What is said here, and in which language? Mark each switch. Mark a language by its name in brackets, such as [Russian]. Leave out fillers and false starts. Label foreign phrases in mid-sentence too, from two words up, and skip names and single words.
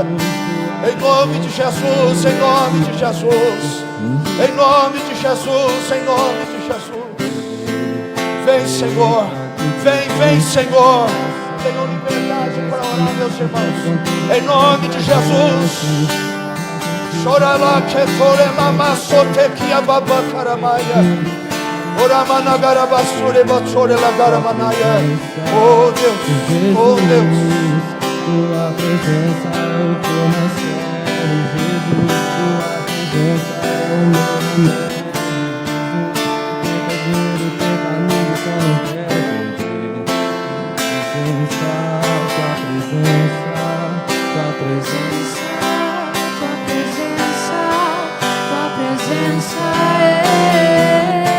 [Portuguese] Em nome de Jesus, em nome de Jesus, em nome de Jesus, em nome de Jesus. Vem, Senhor, vem, Senhor. Tenham liberdade para orar, meus irmãos. Em nome de Jesus. Chora lá que tore mama sote que a baba caramaia. Ora managara basure batsore lagara manaia. Oh Deus, oh Deus. Tua presença é o que eu mais quero, Jesus. Tua presença é o meu remédio. Tenta dinheiro, tenta amigo, só não quero perder. Tua presença, tua presença, tua presença, tua presença é.